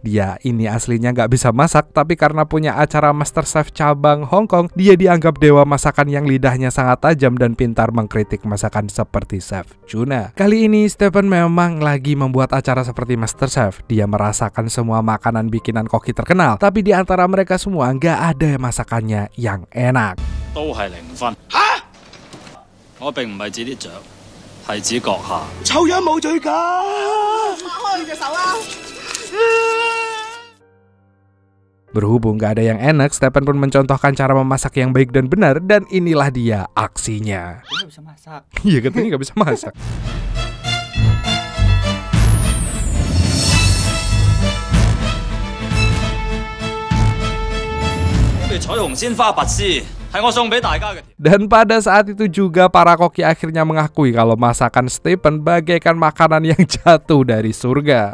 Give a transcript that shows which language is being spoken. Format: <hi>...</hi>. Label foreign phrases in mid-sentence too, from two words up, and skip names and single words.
<id>Dia ini aslinya nggak bisa masak, tapi karena punya acara MasterChef cabang Hong Kong, dia dianggap dewa masakan yang lidahnya sangat tajam dan pintar mengkritik masakan seperti Chef Juna. Kali ini Stephen memang lagi membuat acara seperti MasterChef. Dia merasakan semua makanan bikinan koki terkenal, tapi di antara mereka semua nggak ada masakannya yang enak.</id> <yue>都係0分。我並唔係指啲雀，係指閣下。臭樣冇罪㗎！擘開你隻手啦！</yue> <id>Berhubung gak ada yang enak, Stephen pun mencontohkan cara memasak yang baik dan benar, dan inilah dia aksinya. Dia bisa masak. Iya, katanya gak bisa masak. Dan pada saat itu juga para koki akhirnya mengakui kalau masakan Stephen bagaikan makanan yang jatuh dari surga.</id>